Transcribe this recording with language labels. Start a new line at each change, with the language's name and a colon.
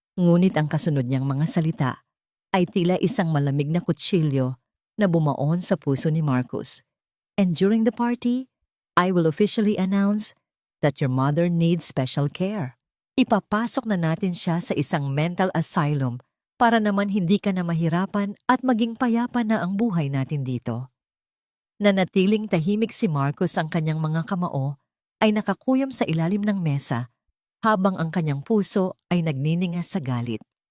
Filipino: Ngunit ang kasunod niyang mga salita ay tila isang malamig na kutsilyo na bumaon sa puso ni Marcus.
English: And during the party, I will officially announce that your mother needs special care.
Filipino: Ipapasok na natin siya sa isang mental asylum para naman hindi ka na mahirapan at maging payapa na ang buhay natin dito. Nanatiling tahimik si Marcus, ang kanyang mga kamao ay nakakuyom sa ilalim ng mesa habang ang kanyang puso ay nagniningas sa galit.